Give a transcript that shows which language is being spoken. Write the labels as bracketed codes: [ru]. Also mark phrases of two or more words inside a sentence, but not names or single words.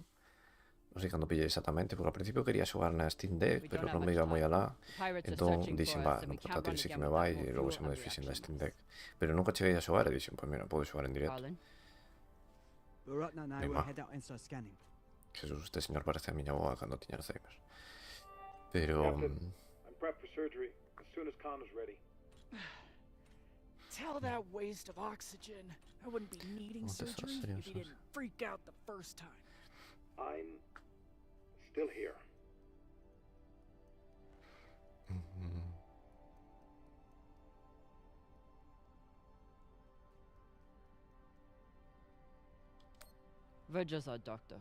[gl] Non sei cando pillei exactamente, porque ao principio quería xogar na Steam Deck, pero non me iba moi alá. Entón dixen, va, no portátil sí que me vai, e logo xa me desfixen da Steam Deck. Pero nunca cheguei a xogar e dixen, pois mira, podo xogar en directo. Jesús, este señor parece a miña boa cando tiña Alzheimer. Pero... [en] Tell that waste of oxygen I wouldn't be needing surgery if he didn't freak out the first time. I'm still here. Virgil's our doctor.